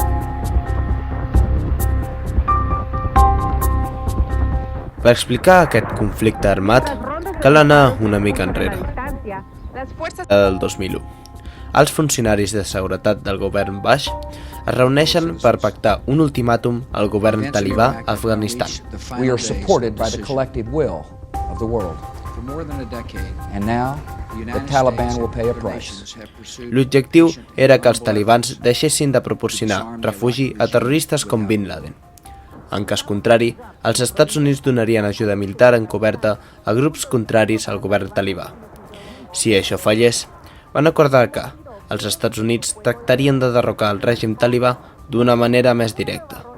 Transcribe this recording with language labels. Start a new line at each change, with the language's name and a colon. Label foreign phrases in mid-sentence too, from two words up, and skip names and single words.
Catalan: Per explicar aquest conflicte armat, cal anar una mica enrere, del 2001. Els funcionaris de seguretat del govern Bush es reuneixen per pactar un ultimàtum al govern talibà a Afganistan.
English: We are supported by the collective will of the world. And now, the Taliban will pay a price.
Catalan: L'objectiu era que els talibans deixessin de proporcionar refugi a terroristes com Bin Laden. En cas contrari, els Estats Units donarien ajuda militar encoberta a grups contraris al govern talibà. Si això fallés, van acordar que els Estats Units tractarien de derrocar el règim talibà d'una manera més directa.